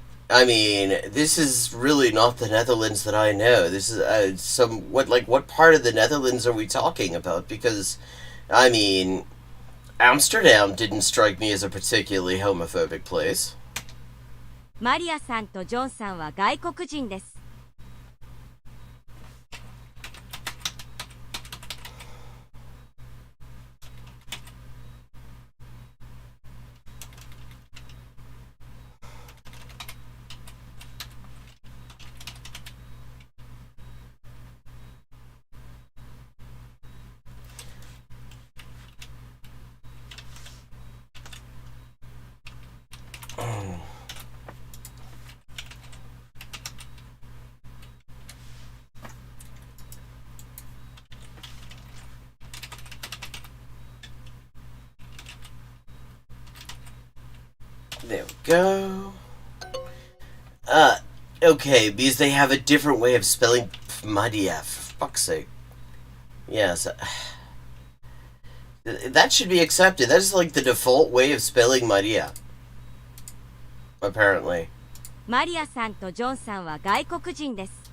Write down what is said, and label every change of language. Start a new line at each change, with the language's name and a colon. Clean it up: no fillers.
English: I mean, this is really not the Netherlands that I know. This is what part of the Netherlands are we talking about? Because, I mean, Amsterdam didn't strike me as a particularly homophobic place.
Japanese: マリアさんとジョンさんは外国人です。
English: There we go. Okay, because they have a different way of spelling Maria, for fuck's sake. Yes. That should be accepted. That is like the default way of spelling Maria. Apparently.
Japanese: マリアさんとジョンさんは外国人です。